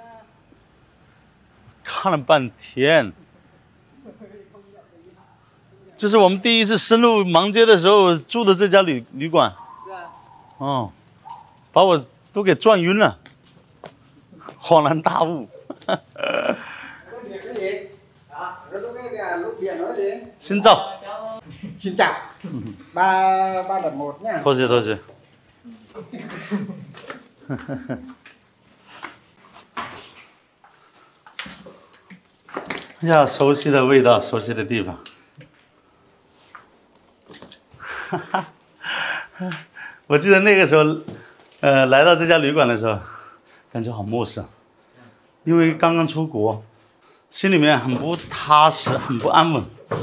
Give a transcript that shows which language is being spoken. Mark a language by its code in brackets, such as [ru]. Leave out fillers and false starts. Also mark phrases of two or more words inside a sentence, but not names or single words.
[zh] 看了半天。这是我们第一次深入芒街的时候住的这家旅馆。是啊。哦，把我都给转晕了，恍然大悟。 [vi] Xin chào. Xin chào. Ba lần một nhá. [zh] 多谢。哎呀，熟悉的味道，熟悉的地方。我记得那个时候，来到这家旅馆的时候，感觉好陌生，因为刚刚出国，心里面很不踏实，很不安稳。